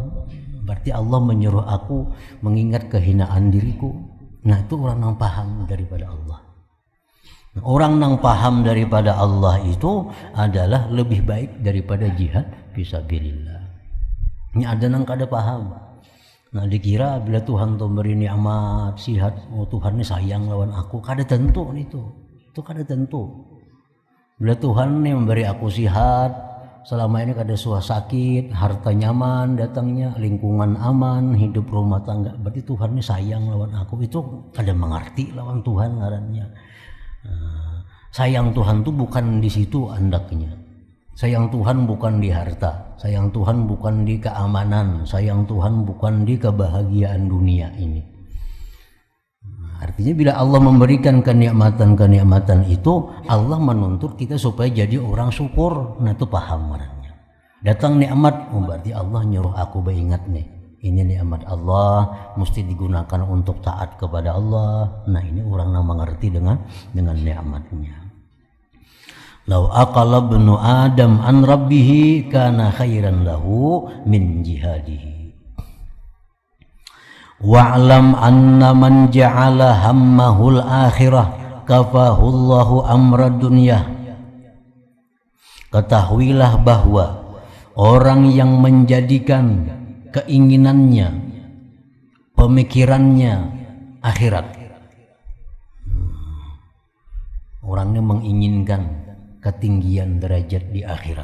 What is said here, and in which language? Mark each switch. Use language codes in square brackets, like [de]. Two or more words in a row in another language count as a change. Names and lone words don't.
[id] Berarti Allah menyuruh aku mengingat kehinaan diriku. Nah, itu orang yang paham daripada Allah. Nah, orang yang paham daripada Allah itu adalah lebih baik daripada jihad fisabilillah. [bjn] Ini ada yang kada paham. Nah, dikira bila Tuhan tuh beri nikmat, sihat, Tuhan ini sayang lawan aku. Kada tentu itu. Itu kada tentu. Bila Tuhan ini memberi aku sihat, selama ini kada suah sakit, harta nyaman datangnya, lingkungan aman, hidup rumah tangga, berarti Tuhan ini sayang lawan aku. Itu kada mengerti lawan Tuhan ngarannya. Sayang Tuhan itu bukan di situ andaknya. [id] Sayang Tuhan bukan di harta, sayang Tuhan bukan di keamanan, sayang Tuhan bukan di kebahagiaan dunia ini. Artinya bila Allah memberikan kenikmatan-kenikmatan itu, Allah menuntut kita supaya jadi orang syukur. Nah, itu paham orangnya. [bjn] Datang nikmat, berarti Allah nyuruh aku beringat nih. [id] Ini nikmat Allah mesti digunakan untuk taat kepada Allah. Nah, ini orang yang mengerti dengan nikmatnya. [ar] لو عقل ابن آدم عن ربه كان خيرا له من جهاده. واعلم أن من جعل همه الآخرة كفاه الله أمر الدنيا. [id] Ketahuilah bahwa orang yang menjadikan keinginannya, pemikirannya akhirat, Orangnya menginginkan ketinggian derajat di akhirat.